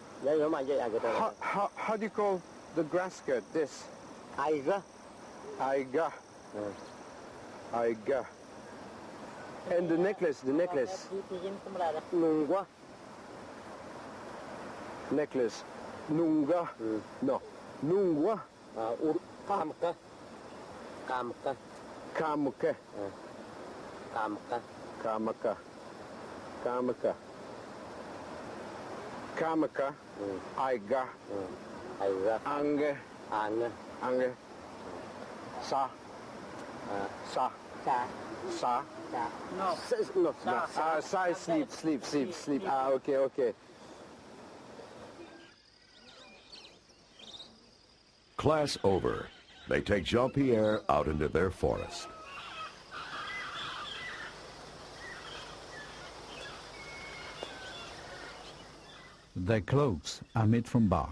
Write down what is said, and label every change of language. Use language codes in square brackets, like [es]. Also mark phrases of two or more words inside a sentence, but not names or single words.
[en] How do you call the grass skirt? This? Aiga. Aiga. Aiga. And the necklace, Nungwa. Necklace. Nunga. No. Nungwa. Kamka. Kamka. Kamka. Kamaka. Kamaka. Kamaka. Aiga. Aiga. Ange. Ange. Ange. Sa. Sa. Sa. Sa. No. No. Sa is sleep. Okay. Class over. They take Jean-Pierre out into their forest. Their cloaks are made from bark.